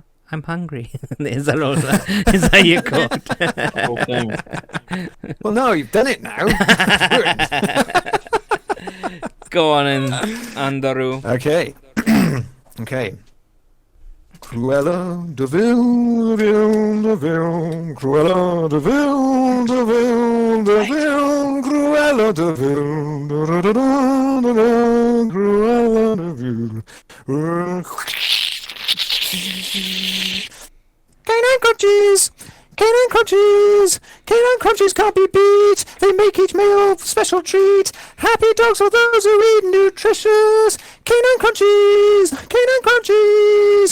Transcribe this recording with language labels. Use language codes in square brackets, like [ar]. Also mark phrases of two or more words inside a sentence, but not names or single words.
[en] I'm hungry. Is that all? Is that your quote? Whole thing. Well, no, you've done it now. Go on in, Andrew. Okay. Okay. Cruella de Vil, de Vil, Cruella de Vil, de Vil, de Vil, Cruella de Vil, Cruella de Vil. Canine Crunchies! Canine Crunchies! Canine Crunchies can't be beat! They make each meal a special treat! Happy dogs are those who eat nutritious! Canine Crunchies! Canine Crunchies!